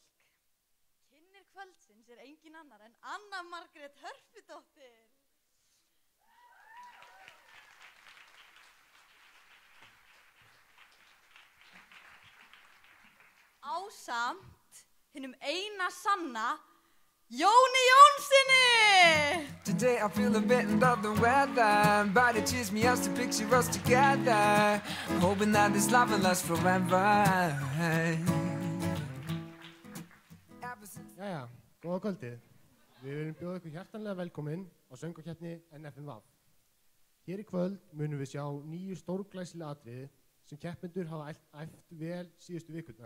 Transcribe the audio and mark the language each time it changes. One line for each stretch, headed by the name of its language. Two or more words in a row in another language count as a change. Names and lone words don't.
Icelandic: Kynnir kvöldsins engin annar en Anna Margrét Hörpudóttir. Ásamt hinum eina sanna Jóni Jónssoni!
English: Today I feel a bit under the weather, but it cheers me up to picture us together, hoping that this love will last forever.
Icelandic: Jæja, góða kvöldið. Við viljum bjóða ykkur hjartanlega velkomin á söngvakeppni NFMV. Hér í kvöld munum við sjá 9 stórglæsileg atriði sem keppendur hafa æft vel síðustu vikurnar.